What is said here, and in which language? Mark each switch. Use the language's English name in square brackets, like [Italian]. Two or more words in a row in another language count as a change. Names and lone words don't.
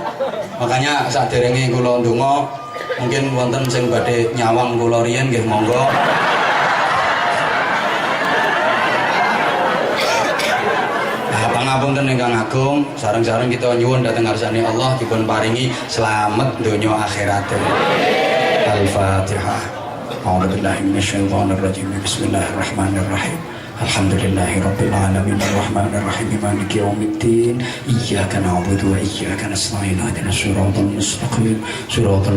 [Javanese] Makanya saderenge kula ndonga mungkin wonten sing badhe nyawang kula riyen nggih monggo. Pangapunten ingkang agung, sareng-sareng kita nyuwun dhateng ngarsane Allah dipun paringi slamet donya akhirat. [Arabic] Al-Fatihah. أعوذ بالله من الشيطان الرجيم. بسم الله الرحمن الرحيم. الحمد لله رب العالمين الرحمن الرحيم مالك يوم الدين إياك نعبد وإياك نستعين اهدنا الصراط المستقيم صراط